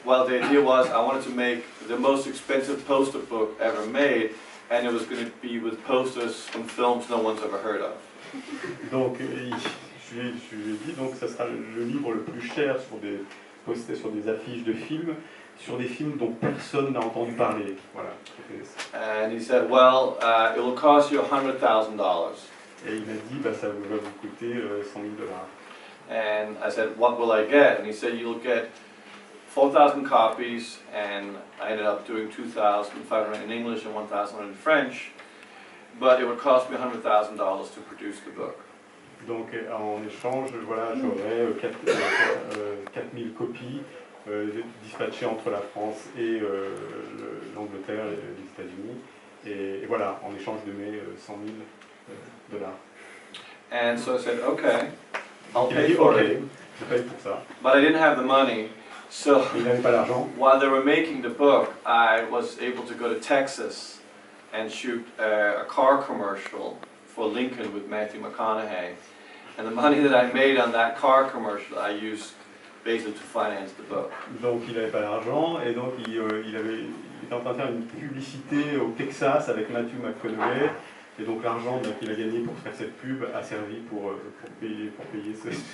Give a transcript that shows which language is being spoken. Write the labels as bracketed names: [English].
[English] well, the idea was I wanted to make the most expensive poster book ever made, and it was going to be with posters from films no one's ever heard of. [French] Donc, je lui ai dit, donc, ça sera le livre le plus cher sur des posters, sur des affiches de films, sur des films dont personne n'a entendu parler. Voilà. [English] And he said, well, it will cost you $100,000. [French] Et il m'a dit, bah, ça va vous coûter $100,000. [English] And I said, what will I get? And he said, you'll get 4,000 copies, and I ended up doing 2,500 in English and 1,000 in French, but it would cost me $100,000 to produce the book. [French] Donc en échange, voilà, j'aurais 4,000 copies dispatchées entre la France et l'Angleterre et les États-Unis. Et voilà, en échange de mes $100,000. [English] And so I said, okay, I'll pay for it. [French] Je paye pour ça. [English] But I didn't have the money, so [French] il n'avait pas l'argent. [English] While they were making the book, I was able to go to Texas and shoot a car commercial for Lincoln with Matthew McConaughey. And the money that I made on that car commercial, I used basically to finance the book. [French] Donc il n'avait pas d'argent et donc il était en train de faire une publicité au Texas avec Matthew McConaughey. Et donc l'argent qu'il a gagné pour faire cette pub a servi pour payer ce